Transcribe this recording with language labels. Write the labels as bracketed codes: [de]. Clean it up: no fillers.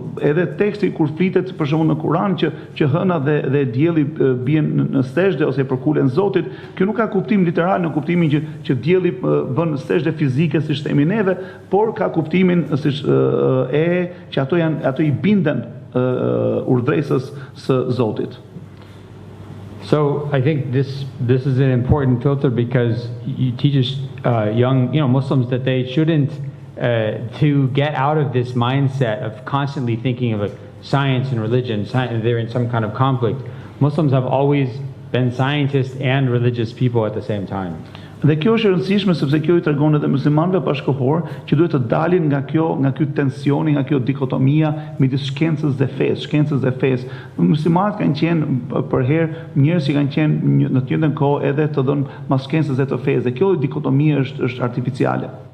[sq] edhe teksti kur flitet për shembull në Kur'an që hëna dhe dielli bien në sejdë ose përkulen Zotit, kjo nuk ka kuptim literal në kuptimin që dielli bën sejdë fizike siç themi neve, por ka kuptimin siç që ato I binden urdhresës së Zotit. [en] So I think this is an important filter, because you teach young Muslims that they shouldn't to get out of this mindset of constantly thinking of science and religion. They're in some kind of conflict. Muslims have always been scientists and religious people at the same time. [sq] Dhe kjo është e rëndësishme sepse kjo I tregon edhe muslimanëve bashkëkohor që duhet të dalin nga ky tensioni, nga kjo dikotomia midis shkencës dhe fesë. Muslimanët kanë qenë për herë njerëz që kanë qenë në të njëjtën kohë edhe të dhënë mas shkencës dhe të fesë. Dhe kjo dikotomia është artificiale.